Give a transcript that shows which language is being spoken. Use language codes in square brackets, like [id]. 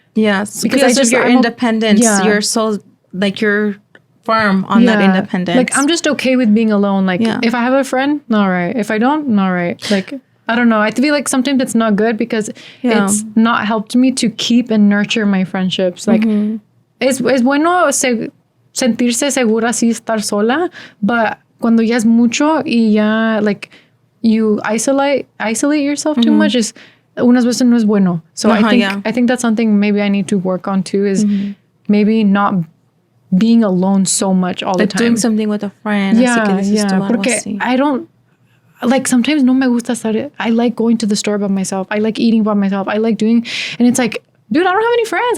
[en] Yes, because of your independence. You're so like you're firm on that independence. Like I'm just okay with being alone. Like if I have a friend, all right. If I don't, all right. Like I don't know. I feel like sometimes it's not good because it's not helped me to keep and nurture my friendships. [es] Like es bueno sentirse segura así estar sola, but cuando ya es mucho y ya [en] like you isolate yourself too much [es] is unas veces no es bueno. [en] So I think that's something maybe I need to work on too is maybe not being alone so much all the time. Doing something with a friend. [es] Porque [en] I don't like sometimes [es] no me gusta estar. [en] I like going to the store by myself. I like eating by myself. I like doing, and it's like, dude, I don't have any friends.